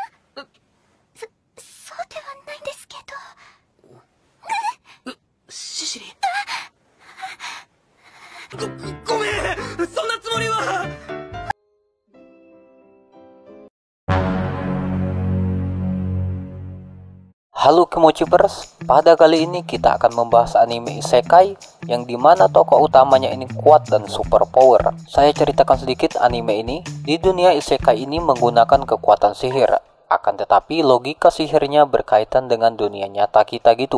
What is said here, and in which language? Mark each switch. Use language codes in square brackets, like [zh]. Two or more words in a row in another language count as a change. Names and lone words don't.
[ja] そうではないですけど。シシリ、ごめん、そんなつもりは。 [id] Halo Kimochibers, pada kali ini kita akan membahas anime isekai yang dimana tokoh utamanya ini kuat dan super power. Saya ceritakan sedikit anime ini. Di dunia isekai ini menggunakan kekuatan sihir, akan tetapi logika sihirnya berkaitan dengan dunia nyata kita gitu.